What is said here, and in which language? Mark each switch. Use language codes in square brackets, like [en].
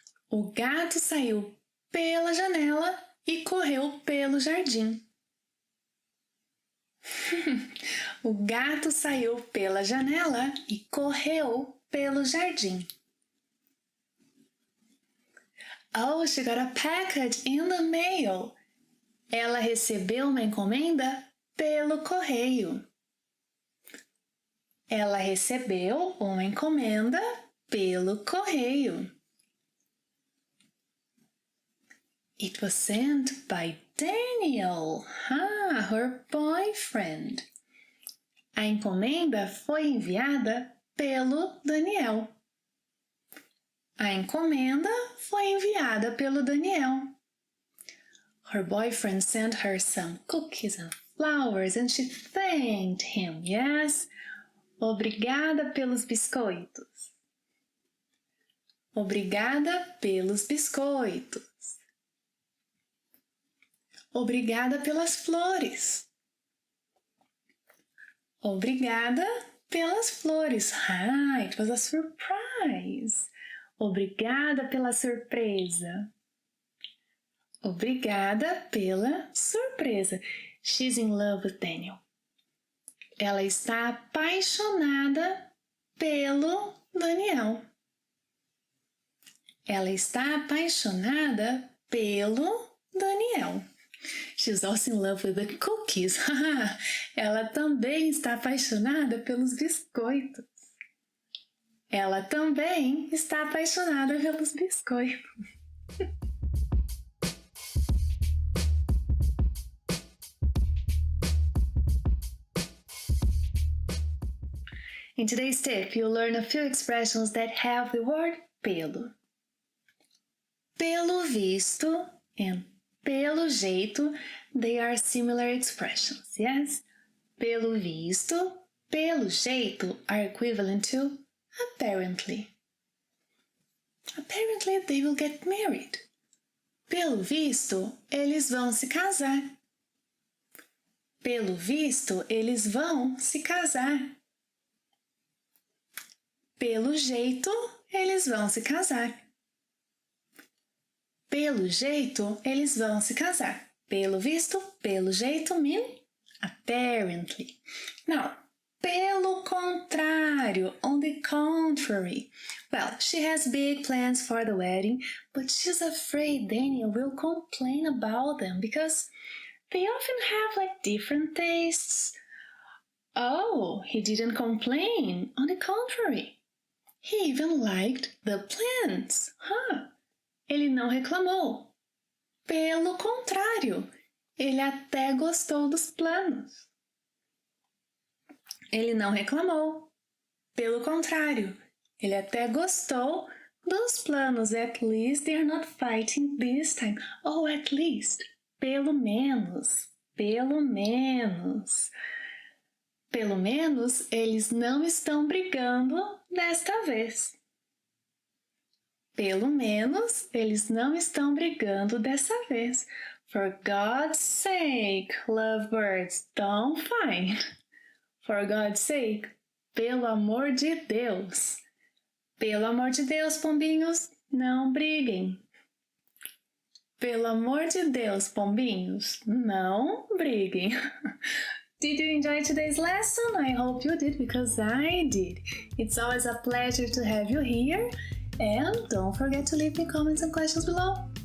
[pt] O gato saiu pela janela e correu pelo jardim. O gato saiu pela janela e correu pelo jardim. [en] Oh, she got a package in the mail. [pt] Ela recebeu uma encomenda pelo correio. Ela recebeu uma encomenda pelo correio. [en] It was sent by Daniel, her boyfriend. [pt] A encomenda foi enviada pelo Daniel. A encomenda foi enviada pelo Daniel. [en] Her boyfriend sent her some cookies and flowers and she thanked him, yes? [pt] Obrigada pelos biscoitos. Obrigada pelos biscoitos. Obrigada pelas flores. Obrigada pelas flores. [en] It was a surprise. [pt] Obrigada pela surpresa. Obrigada pela surpresa. [en] She's in love with Daniel. [pt] Ela está apaixonada pelo Daniel. Ela está apaixonada pelo Daniel. [en] She's also in love with the cookies. [pt] Ela também está apaixonada pelos biscoitos. Ela também está apaixonada pelos biscoitos. [en] In today's tip, you'll learn a few expressions that have the word pelo. Pelo visto and pelo jeito, they are similar expressions, yes? Pelo visto, pelo jeito are equivalent to apparently. Apparently they will get married. [pt] Pelo visto, eles vão se casar. Pelo visto, eles vão se casar. Pelo jeito, eles vão se casar. Pelo jeito, eles vão se casar. [en] Pelo visto, pelo jeito mean apparently. Now, pelo contrário, on the contrary. Well, she has big plans for the wedding, but she's afraid Daniel will complain about them because they often have different tastes. Oh, he didn't complain. On the contrary, he even liked the plans. [pt] Ele não reclamou. Pelo contrário, ele até gostou dos planos. Ele não reclamou. Pelo contrário, ele até gostou dos planos. [en] At least they are not fighting this time. Oh, at least. [pt] Pelo menos. Pelo menos. Pelo menos eles não estão brigando desta vez. Pelo menos eles não estão brigando dessa vez. [en] For God's sake, lovebirds, don't fight. For God's sake, [pt] pelo amor de Deus. Pelo amor de Deus, pombinhos, não briguem. Pelo amor de Deus, pombinhos, não briguem. [en] Did you enjoy today's lesson? I hope you did because I did. It's always a pleasure to have you here. And don't forget to leave me comments and questions below.